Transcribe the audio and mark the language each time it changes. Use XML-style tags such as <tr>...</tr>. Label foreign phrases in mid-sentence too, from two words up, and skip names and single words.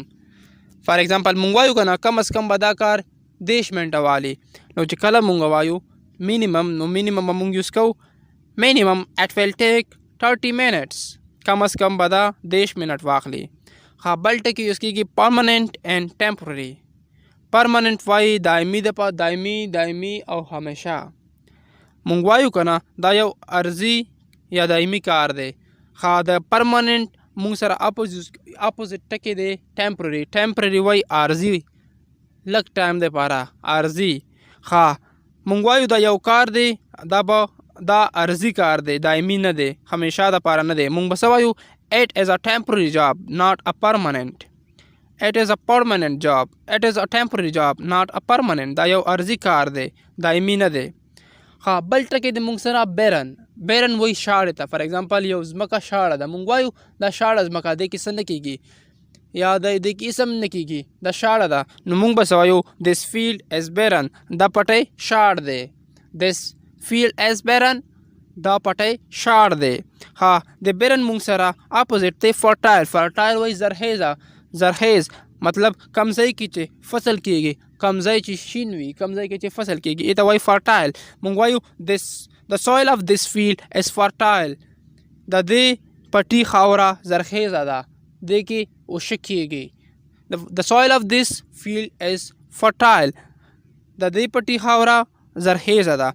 <en>for example</en> <ps>مونږ وایو که نه کم از کم به دا کار 10 منټه والي، نو چې کله مونږ وایو مینیمم، نو مینیمم به مونږ یوز کوو</ps> <en>minimum it will take 30 minutes.</en> <ps>کم از کم به دا 10 منټ واخلي. ښه بل ټکي یوز کېږي</ps> <en>permanent and temporary.</en> <ps>permanent وایي دایمي او همیشه. مونږ وایو که نه دا یو عرضي یا دایمي کار دی. ښه د permanent مونږ سره اپوزیټ ټکی دی temporary وایي عارضي، لږ ټایم دپاره عارضي. ښه مونږ وایو دا یو کار دی، دا عرضي کار دی، دایمي نه دی، همیشه دپاره نه دی. مونږ به څه وایو</ps> <en>it is a temporary job not a permanent. it is a permanent job. it is a temporary job not a permanent.</en> <ps>دا یو عرضي کار دی، دایمي نه دی. ښه بل ټکی دی مونږ سره بیرن وایي شاړې ته.</ps> <en>for example</en> <ps>یو ځمکه شاړه ده، مونږ وایو دا شاړه ځمکه دې کې څه نه کېږي یا دې کې اسم نه کېږي، دا شاړه ده. نو مونږ به څه وایو</ps> <en>this field is barren.</en> <ps>دا پټی شاړ دی.</ps> <en>this field is barren.</en> <ps>دا پټی شاړ دی. ښه د بیرن مونږ سره اپوزیټ دی فرټایل وایي زرخیز، مطلب کم ځای کې چې فصل کېږي، کم ځای چې شین وي، کم ځای کې چې فصل کېږي، ای ته وایي فرټایل. مونږ وایو</ps> <en>the soil of this field is fertile.</en> <ps>د دې پټي خاوره زرخیزه ده، دې کې اوشه کېږي.</ps> <en>the soil of this field is fertile.</en> <ps>د دې پټي خاوره زرخیزه ده.</ps>